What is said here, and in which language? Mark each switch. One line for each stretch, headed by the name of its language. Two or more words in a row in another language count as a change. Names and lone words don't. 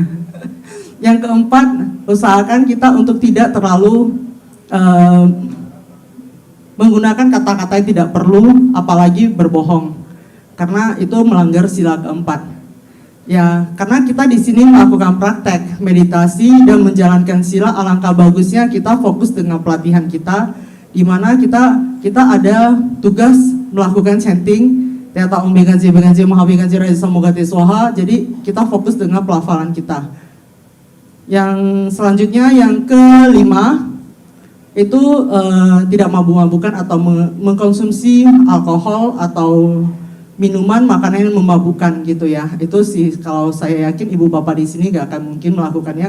Indonesian: Yang keempat, usahakan kita untuk tidak terlalu menggunakan kata-kata yang tidak perlu, apalagi berbohong, karena itu melanggar sila keempat. Ya, karena kita di sini melakukan praktek meditasi dan menjalankan sila, alangkah bagusnya kita fokus dengan pelatihan kita, di mana kita ada tugas melakukan chanting,
Sanskrit: तद्यथा ॐ भैषज्ये भैषज्ये महाभैषज्ये राज समुद्गते स्वाहा.
Indonesian: Jadi kita fokus dengan pelafalan kita. Yang selanjutnya, yang kelima, itu tidak mabuk-mabukan atau mengkonsumsi alkohol atau minuman, makanan yang memabukkan gitu ya. Itu sih kalau saya yakin ibu bapak di sini gak akan mungkin melakukannya.